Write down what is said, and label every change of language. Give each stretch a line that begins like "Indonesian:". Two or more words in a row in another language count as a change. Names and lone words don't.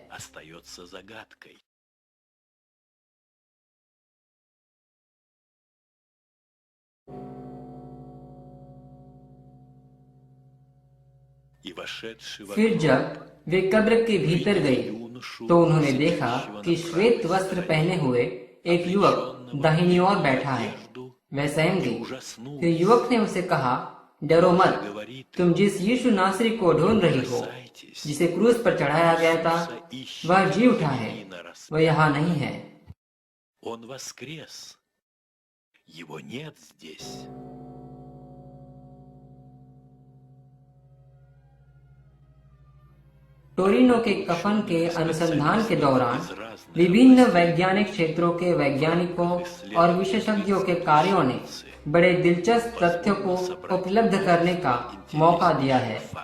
Hindi: फिर जब वे कब्र के भीतर गए तो उन्होंने देखा कि श्वेत वस्त्र पहने हुए एक युवक दाहिनी ओर बैठा है। वह सहम गई। फिर युवक ने उसे कहा, डरो मत, तुम जिस यीशु नासरी को ढूंढ रही हो, जिसे क्रूस पर चढ़ाया गया था, वह जी उठा है, वह यहाँ नहीं है।
Russian: Он воскрес. Его нет здесь.
Hindi: टोरिनो के कफन के अनुसंधान के दौरान विभिन्न वैज्ञानिक क्षेत्रों के वैज्ञानिकों और विशेषज्ञों के कार्यों ने बड़े दिलचस्प तथ्यों को उपलब्ध करने का मौका दिया है।